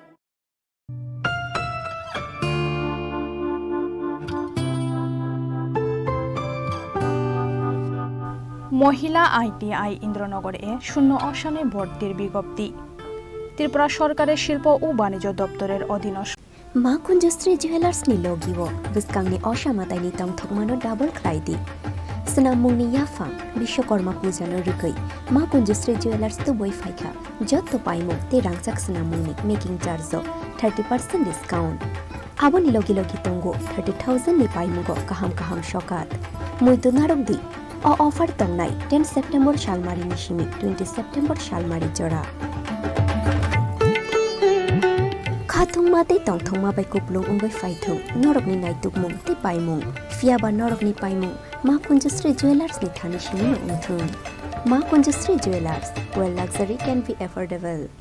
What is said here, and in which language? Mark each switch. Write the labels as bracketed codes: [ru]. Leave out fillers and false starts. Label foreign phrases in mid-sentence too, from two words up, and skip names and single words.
[bn] মহিলা আইটিআই ইন্দ্রনগর এ শূন্য আসনে ভর্তির বিজ্ঞপ্তি ত্রিপুরা সরকারের শিল্প ও বাণিজ্য দপ্তরের অধীনস্থ [trp] ma kunjusri jewelers ni logiwo biskangni oshamataini tongthokmano double khlaidi snamungni yafa bishwakorma pujano rugui ma kunjusri jewelers to boy faika jotto paimo te rangchak snamungni [en] making charge 30% discount [trp] aboni logi tongo 30,000 ni paimugo kaham shokat muitu narokdi o offer tongnai 10 September shalmari ni shimi 20 September shalmari jora Khathungma te tongthongma bai kuplung ungbai faithung norokni naitukmung te paimung fiaba norokni paimung ma kunjusri jewelers ni thani shimi ungthung ma kunjusri jewelers [en] where luxury can be affordable